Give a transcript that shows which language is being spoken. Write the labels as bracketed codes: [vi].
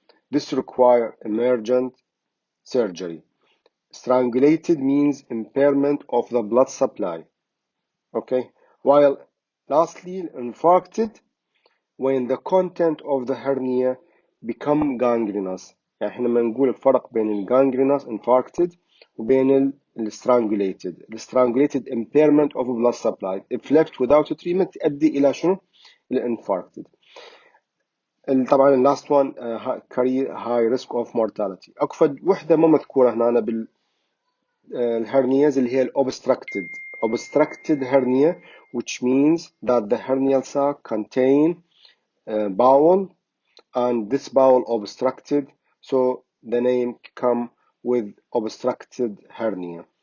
[en] This requires emergent surgery. Strangulated means impairment of the blood supply. Okay. While lastly, infarcted, when the content of the hernia become gangrenous. [ar] يعني احنا لما نقول الفرق بين الجانجرينوس infarcted وبين الstrangulated. [en] الstrangulated impairment of blood supply if left without treatment [ar] تؤدي إلى شنو؟ الانفاركتد. طبعا [en] last one carry high risk of mortality. [ar] أكفد وحدة ما مذكورة هنا بالهرنياز اللي هي [en] obstructed hernia, which means that the hernial sac contain bowel and this bowel obstructed, so the name come with obstructed hernia.